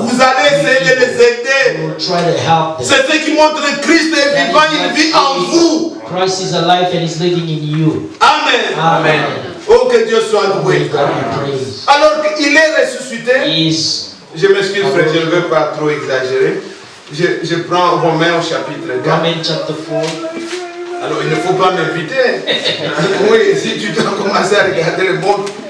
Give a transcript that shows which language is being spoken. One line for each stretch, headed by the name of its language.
French: Vous allez essayer de les
English: You
French: aider.
English: will try to help them.
French: C'est ce qui montre que Christ est vivant, il vit en vous.
English: Christ is alive and is living in you.
French: Amen.
English: Amen.
French: Oh, que Dieu soit
English: May
French: loué.
English: God be praised.
French: Alors qu'il est ressuscité,
English: He is
French: je m'excuse frère, je ne veux pas trop exagérer. Je prends Romains au chapitre 4.
English: Romans chapter 4.
French: Alors, il ne faut pas m'inviter. Oui, si tu dois commencer à regarder le monde.